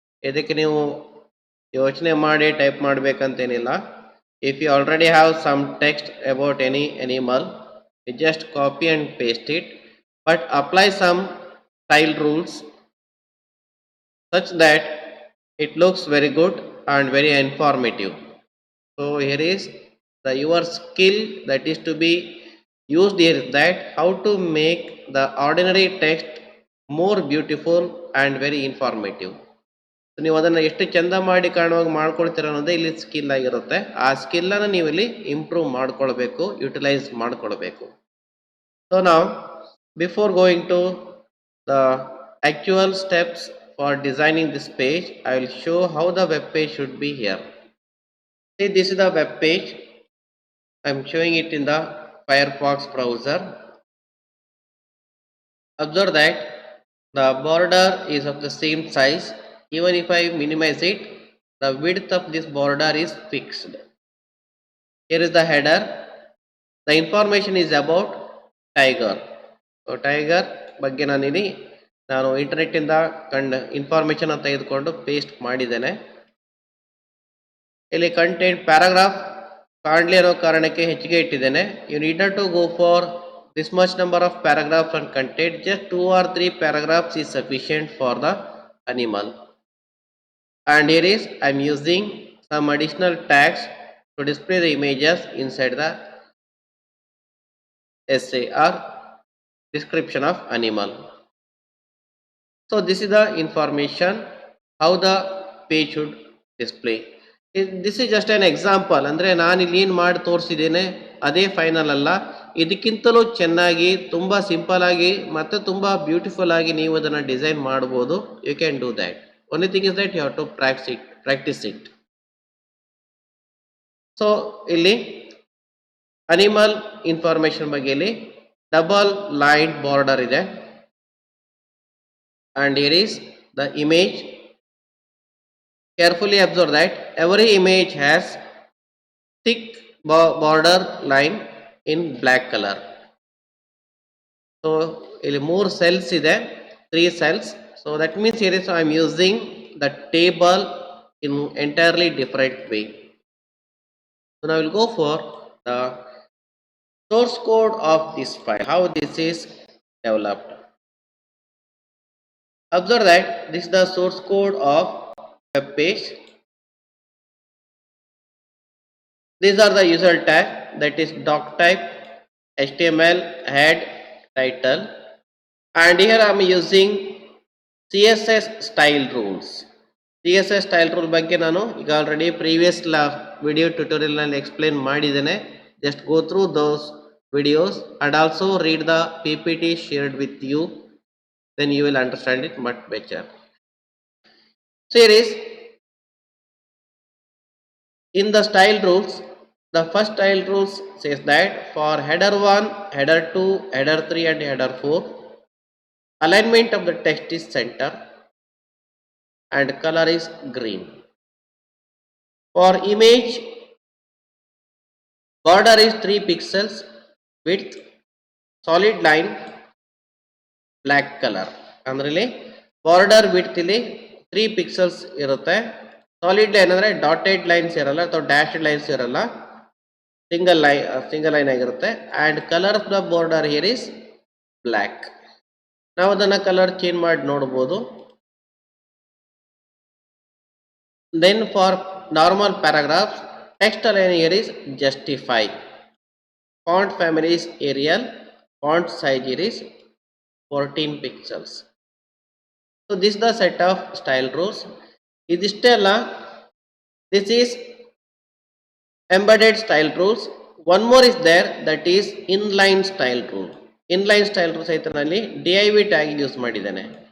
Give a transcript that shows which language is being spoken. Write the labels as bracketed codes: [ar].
[kn] ಇದಕ್ಕೆ ನೀವು ಯೋಚನೆ ಮಾಡಿ type ಮಾಡಬೇಕಂತೇನಿಲ್ಲ. [en] If you already have some text about any animal, you just copy and paste it, but apply some style rules such that it looks very good and very informative. So here is the your skill that is to be used here, that how to make the ordinary text more beautiful and very informative. [kn] So ನೀವು ಅದನ್ನು ಎಷ್ಟು ಚಂದ ಮಾಡಿ ಕಾಣುವಾಗ ಮಾಡ್ಕೊಳ್ತೀರ ಅನ್ನೋದೇ ಇಲ್ಲಿ skill ಆಗಿರುತ್ತೆ. ಆ ಸ್ಕಿಲ್ಲನ್ನು ನೀವು ಇಲ್ಲಿ ಇಂಪ್ರೂವ್ ಮಾಡ್ಕೊಳ್ಬೇಕು, ಯುಟಿಲೈಸ್ ಮಾಡ್ಕೊಳ್ಬೇಕು. [en] so [kn] ನಾವು [en] Before going to the actual steps for designing this page, I will show how the web page should be here. See, this is the web page. I am showing it in the Firefox browser. Observe that the border is of the same size. Even if I minimize it, the width of this border is fixed. Here is the header. The information is about tiger. [kn] So tiger ಬಗ್ಗೆ ನಾನು internet ಇಂದ ಕಂಡ information ಅಂತ ತೆಗೆದುಕೊಂಡು paste ಮಾಡಿದ್ದೇನೆ. ಇಲ್ಲಿ content paragraph ಕಾಣಲಿ ಅನ್ನೋ ಕಾರಣಕ್ಕೆ ಹೆಚ್ಚಿಗೆ ಇಟ್ಟಿದ್ದೇನೆ. [en] You need not to go for this much number of paragraphs and content. Just 2 or 3 paragraphs is sufficient for the animal. And here is I am using some additional tags to display the images inside the essay or description of animal. So this is the information how the page should display. This is just an example. [kn] ಅಂದರೆ ನಾನು ಇಲ್ಲಿ ಏನು ಮಾಡಿ ತೋರಿಸಿದ್ದೇನೆ ಅದೇ final ಅಲ್ಲ. ಇದಕ್ಕಿಂತಲೂ ಚೆನ್ನಾಗಿ ತುಂಬ ಸಿಂಪಲ್ ಆಗಿ ಮತ್ತು ತುಂಬ ಬ್ಯೂಟಿಫುಲ್ ಆಗಿ ನೀವು ಅದನ್ನು ಡಿಸೈನ್ ಮಾಡ್ಬೋದು. [en] You can do that. Only thing is that you have to practice it. [kn] So ಇಲ್ಲಿ ಅನಿಮಲ್ ಇನ್ಫಾರ್ಮೇಶನ್ ಬಗ್ಗೆ ಇಲ್ಲಿ ಡಬಲ್ ಲೈನ್ ಬಾರ್ಡರ್ ಇದೆ. [en] And here is the image. Carefully observe that every image has thick border line in black color. So [kn] ಇಲ್ಲಿ 3 cells ಇದೆ, [en] 3 cells. So that means here is I am using the table in entirely different way. So now I will go for the source code of this file, how this is developed. Observe that this is the source code of web page. These are the user tag, that is doc type, HTML, head, title, and here I am using CSS style rules. [kn] CSS style rule ಬಗ್ಗೆ ನಾನು ಈಗ already previous video tutorial ನಲ್ಲಿ explain ಮಾಡಿದ್ದೇನೆ. [en] Just go through those videos and also read the PPT shared with you. Then you will understand it much better. So here is in the style rules, the first style rules says that for header 1, header 2, header 3 and header 4, alignment of the text is center and color is green. For image, border is 3 pixels, width, solid line, black colour. [kn] ಅಂದ್ರೆ ಇಲ್ಲಿ border width ಇಲ್ಲಿ 3 pixels ಇರುತ್ತೆ. Solid line ಅಂದರೆ dotted lines ಇರಲ್ಲ ಅಥವಾ dashed lines ಇರಲ್ಲ, single line ಆಗಿರುತ್ತೆ. [en] And colour of the border here is black. [kn] ನಾವು ಅದನ್ನು ಕಲರ್ ಚೇಂಜ್ ಮಾಡಿ ನೋಡ್ಬೋದು. [en] Then for normal paragraphs, text align here is justify. Font family is Arial. Font size here is 14 pixels. So this is the set of style rules. [kn] ಇದಿಷ್ಟೇ ಅಲ್ಲ, [en] this is embedded style rules. One more is there, that is inline style rule. Inline style rules [kn] ಸಹಿತನಲ್ಲಿ div tag use ಮಾಡಿದ್ದೇನೆ.